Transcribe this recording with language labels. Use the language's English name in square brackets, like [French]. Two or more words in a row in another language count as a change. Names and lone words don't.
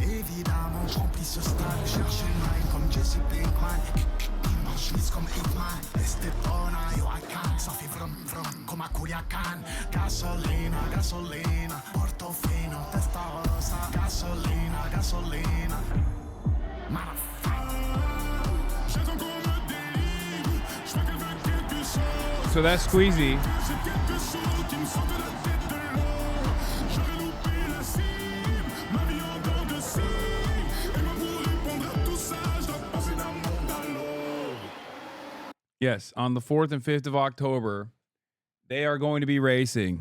[French] Évidemment, je remplis ce stade, cherche une line comme Jesse Pinkman. Dimanche lisse comme Hitman, Estepona, [English] yo I can, [French] ça fait vrum vrum comme a Culiacan. [Spanish] Gasolina, gasolina, Portofino, Testarossa. Gasolina, gasolina, [English] So that's Squeezy. Yes, on the 4th and 5th of October, they are going to be racing.